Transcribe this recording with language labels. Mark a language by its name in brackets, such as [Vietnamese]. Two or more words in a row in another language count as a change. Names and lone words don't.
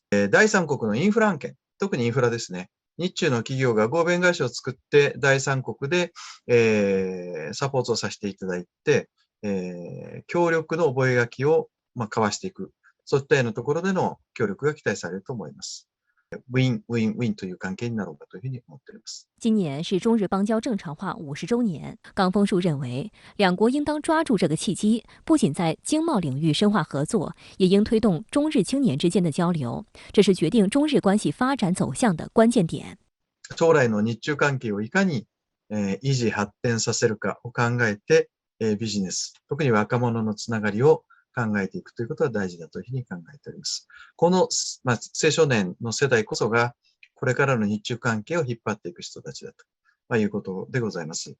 [Japanese] 第三国のインフラ案件、特にインフラですね。日中の企業が合弁会社を作って第三国で、サポートをさせていただいて、協力の覚書を交わしていく。そういったようなところでの協力が期待されると思います。Win-win-win という関係になろうかというふうに思っております。 [Chinese] 今年是中日邦交正常化50周年，冈丰树认为，两国应当抓住这个契机，不仅在经贸领域深化合作，也应推动中日青年之间的交流，这是决定中日关系发展走向的关键点。 [Japanese] 将来の日中関係をいかに維持発展させるかを考えて、ビジネス、特に若者のつながりを考えていくということは大事だというふうに考えております。この、青少年の世代こそが、これからの日中関係を引っ張っていく人たちだということでございます。